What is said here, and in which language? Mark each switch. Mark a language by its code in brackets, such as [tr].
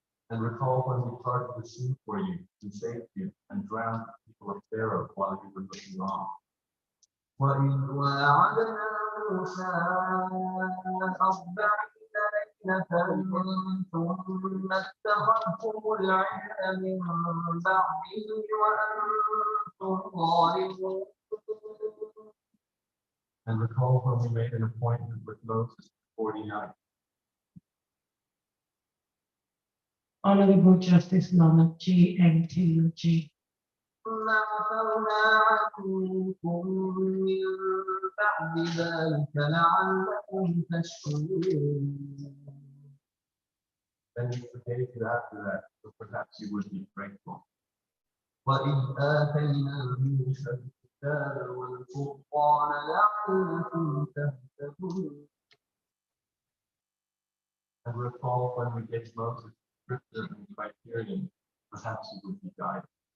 [en] And recall when we parted the sea for you and saved you and drowned the people of Pharaoh while you were looking on. [ar] وإذ واعدنا موسى 40 ليلة ثم اتخذتم العجل من بعده وأنتم ظالمون. [en] And recall when we made an appointment with Moses for 40 nights. Honorable Justice Lana G. M. Taylor G. [ar] ثم عفونا عنكم من بعد ذلك لعلكم تشكرون. [en] Then we forgave you after that, so perhaps you would be grateful. [ar] وإذ آتينا موسى الكتاب والفرقان لعلكم تهتدون. [en] And recall when we gave Moses scripture and criterion, perhaps you would be guided.